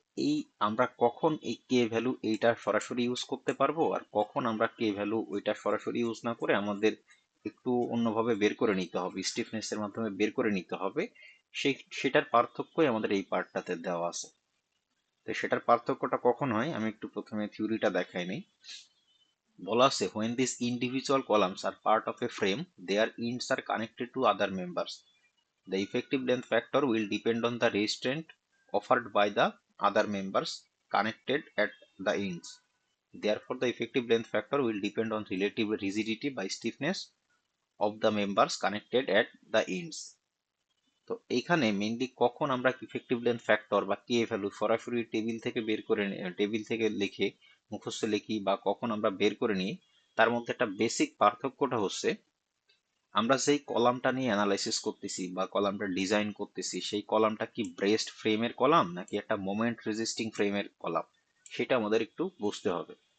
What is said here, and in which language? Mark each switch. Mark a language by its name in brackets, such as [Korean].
[Bangla] এই আমরা কখন এই কে ভ্যালু এইটা সরাসরি ইউজ করতে পারবো, আর কখন আমরা কে ভ্যালু ওইটা সরাসরি ইউজ না করে আমাদের একটু অন্যভাবে বের করে নিতে হবে, স্টিফনেস এর মাধ্যমে বের করে নিতে হবে, সেটার পার্থক্যই আমাদের এই পার্টটাতে দেওয়া আছে। তো সেটার পার্থক্যটা কখন হয় আমি একটু প্রথমে থিওরিটা দেখাই নিই। বলা আছে [English] when these individual columns are part of a frame, their ends are connected to other members. The effective length factor will depend on the restraint offered by the other members connected at the ends. Therefore, the effective length factor will depend on relative rigidity by stiffness of the members connected at the ends. [Bangla] তো এইখানে mainly কখন আমরা effective length factor বা কে value সরাসরি table থেকে বের করে table থেকে লিখে মুখস্থ লিখি বা কখন আমরা বের করে নিই, তার মধ্যে একটা বেসিক পার্থক্যটা হচ্ছে আমরা যেই কলামটা নিয়ে অ্যানালাইসিস করতেছি বা কলামটা ডিজাইন করতেছি সেই কলামটা কি ব্রেস্ট ফ্রেমের কলাম নাকি একটা মোমেন্ট রেজিস্টিং ফ্রেমের কলাম, সেটা আমাদের একটু বুঝতে হবে।